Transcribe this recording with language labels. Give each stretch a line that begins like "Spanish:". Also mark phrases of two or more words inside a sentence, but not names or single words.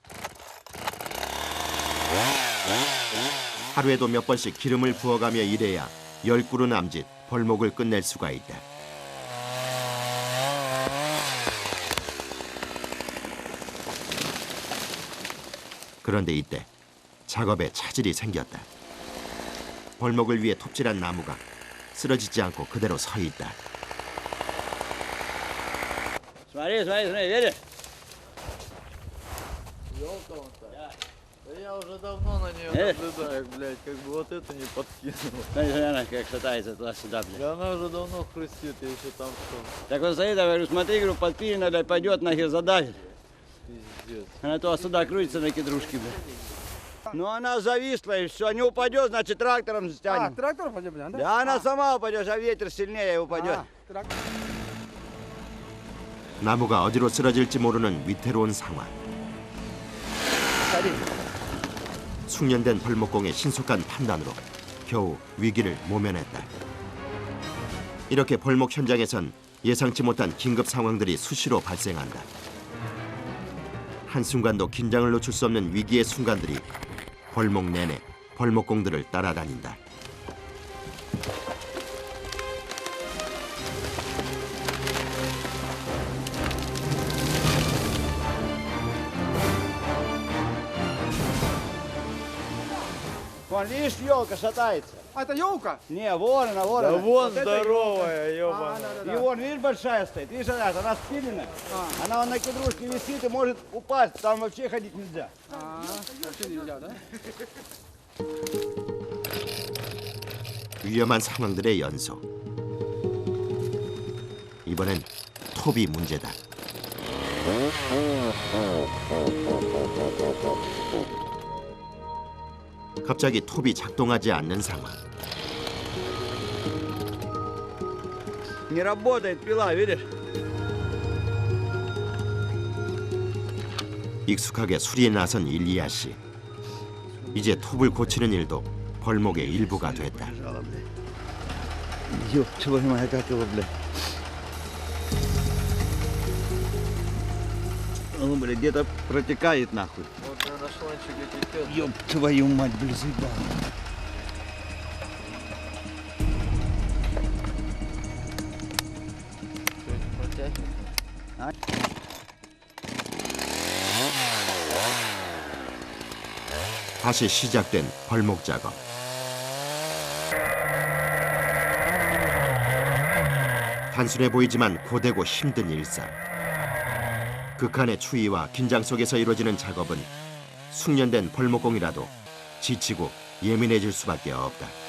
Korean: 하루에도 몇 번씩 기름을 부어가며 일해야 10그루 남짓 벌목을 끝낼 수가 있다. 그런데 이때 작업에 차질이 생겼다. 벌목을 위해 톱질한 나무가 쓰러지지 않고 그대로 서 있다.
Russian: Смотри, видишь? Я уже давно на нее наблюдаю, блядь, как бы вот это не подкинул. Смотри, она как шатается туда-сюда, блядь. Да она уже давно хрустит, я еще там что, Так вот стоит, я говорю, смотри, говорю, подпилена, блядь, пойдет, нахер задавит. пиздец. Она то сюда крутится на кедрушке, блядь. Ну она зависла, и все, не упадет, значит трактором стянем. трактор пойдем, да? Да она сама упадет, а ветер сильнее упадет. трактор.
Korean: 나무가 어디로 쓰러질지 모르는 위태로운 상황. 숙련된 벌목공의 신속한 판단으로 겨우 위기를 모면했다. 이렇게 벌목 현장에선 예상치 못한 긴급 상황들이 수시로 발생한다. 한순간도 긴장을 놓칠 수 없는 위기의 순간들이 벌목 내내 벌목공들을 따라다닌다.
Russian: Вон, видишь, елка шатается. А это елка? Не, вон она, вон Да она. вон Вот это здоровая, ёбаная. елка. И вон, видишь, большая стоит, видишь, она спилена. Она вон на кедрушке висит и может упасть, там вообще ходить нельзя. вообще нельзя, да?
Korean: 위험한 상황들의 연속. 이번엔 톱이 문제다. 갑자기 톱이 작동하지 않는 상황.
Russian: Не работает пила, видишь?
Korean: 익숙하게 수리에 나선 일리아 씨. 이제 톱을 고치는 일도 벌목의 일부가 됐다.
Russian: Ёб твою мать, как его, блядь. Он, блядь, где-то протекает нахуй. Вот на шланчике течет. Ёб твою мать, блядь, заебал. Протягивает.
Korean: 다시 시작된 벌목 작업. 단순해 보이지만 고되고 힘든 일상. 극한의 추위와 긴장 속에서 이루어지는 작업은 숙련된 벌목공이라도 지치고 예민해질 수밖에 없다.